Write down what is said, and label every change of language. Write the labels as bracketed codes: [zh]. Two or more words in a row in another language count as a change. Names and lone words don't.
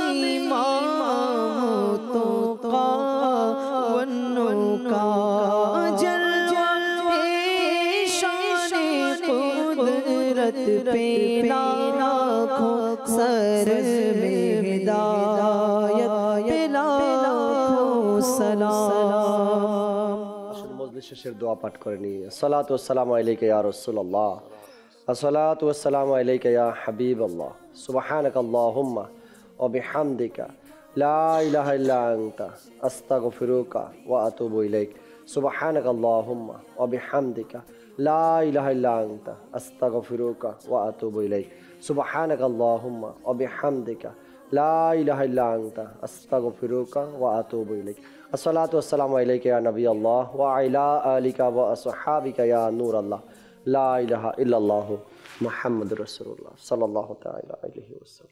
[ur] امام توقا والنقا جلوہ شان قدرت پہ لاکھوں سر میں ہدایت پہ لاکھوں سلام [bn] মজলিস শেষের দোয়া পাঠ করে নিই [ar] الصلاة والسلام عليك يا رسول الله الصلاة والسلام عليك يا حبيب الله سبحانك اللهم و بحمدك لا إله إلا أنت أستغفرك وأتوب إليك سبحانك اللهم وبحمدك لا إله إلا أنت أستغفرك وأتوب إليك سبحانك اللهم وبحمدك لا إله إلا أنت أستغفرك وأتوب إليك الصلاة والسلام عليك يا نبي الله وعلى آلك وأصحابك يا نور الله لا إله إلا الله محمد رسول الله صلى الله تعالى عليه وسلم